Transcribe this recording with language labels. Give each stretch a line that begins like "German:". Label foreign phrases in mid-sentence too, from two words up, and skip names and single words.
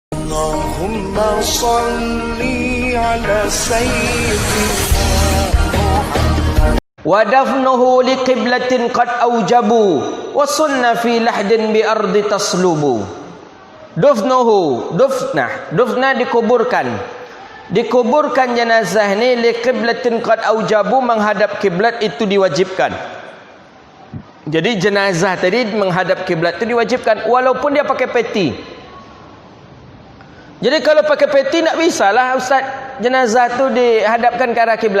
Arabic: اللهم صل على سيدنا ودفنه لقبلة قد أوجبوا وسن في لحد بأرض تصلب.
Malay: Dufna dikuburkan jenazah ni
Arabic: لقبلة قد أوجبوا,
Malay: menghadap kiblat itu diwajibkan. Jadi jenazah tadi menghadap kiblat itu diwajibkan walaupun dia pakai peti. Jadi kalau pakai peti tak bisalah ustaz, jenazah tu dihadapkan ke arah kiblat.